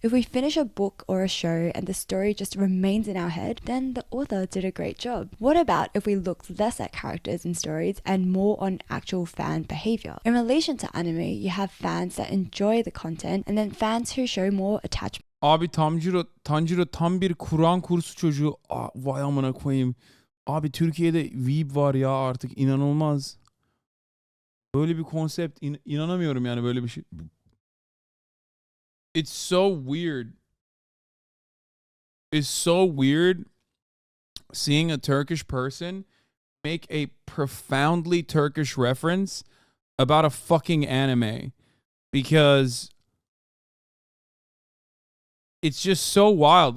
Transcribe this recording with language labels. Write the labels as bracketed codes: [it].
[en] If we finish a book or a show and the story just remains in our head, then the author did a great job. What about if we look less at characters and stories and more on actual fan behavior? In relation to anime, you have fans that enjoy the content and then fans who show more attachment. [tr] Abi Tanjiro tam bir Kur'an kursu çocuğu. Vay amına koyayım. Abi Türkiye'de Weeb var ya artık inanılmaz. Böyle bir konsept inanamıyorum yani böyle bir şey. [en] It's so weird. It's so weird seeing a Turkish person make a profoundly Turkish reference about a fucking anime, because it's just so wild.